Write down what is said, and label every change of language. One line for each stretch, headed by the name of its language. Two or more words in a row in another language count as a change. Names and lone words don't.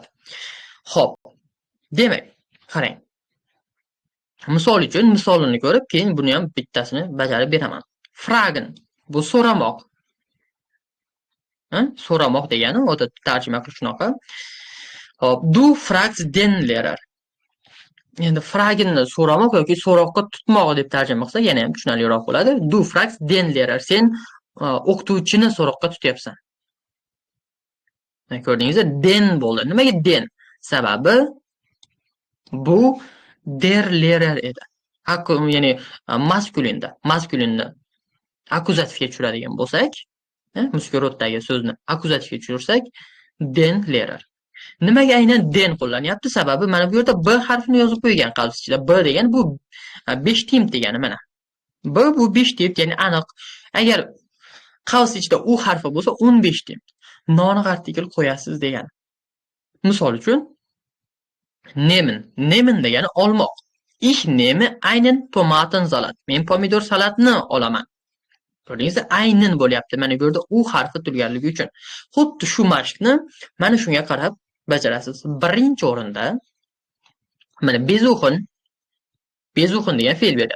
Uzbek: Xo'p. Demak, qarang. Misol uchun misolini ko'rib, keyin buni ham bittasini bajarib beraman. Fragen bu so'ramoq. So'ramoq degani odatda tarjima qilish shunaqa. Hop,
German: du fragst den Lehrer.
Uzbek: Endi fragenni so'ramoq yoki so'roqqa tutmoq deb tarjima qilsak, yana ham tushunarliroq bo'ladi.
German: Du fragst den Lehrer.
Uzbek: Sen o'qituvchini so'roqqa tutyapsan. Ko'rdingizmi? Den bo'ldi. Nimaga den? Sababi bu der Lehrer edi. Ya'ni maskulinni akkuzativga tushiradigan bo'lsak, muskurodagi so'zni akkuzativga tushirsak,
German: den Lehrer.
Uzbek: Nimaga aynan den qo'llanyapti? Sababi mana bu yerda b harfini yozib qo'ygan qavs ichida. B degan bu 5 tim degani mana. Bu 5 deb, ya'ni aniq. Agar qavs ichida u harfi bo'lsa 15 deb. Non artikl qo'yasiz degani. Misol uchun nehmen. Nehmen degani olmoq.
German: Ich nehme einen Tomatensalat.
Uzbek: Men pomidor salatni olaman. Ko'rdingizmi? Aynan bo'lyapti. Mana bu yerda u harfi turganligi uchun. Xuddi shu mashqni mana shunga qarab bajarasiz. Birinchi o'rinda mana bezuxin degan fe'l beryapti.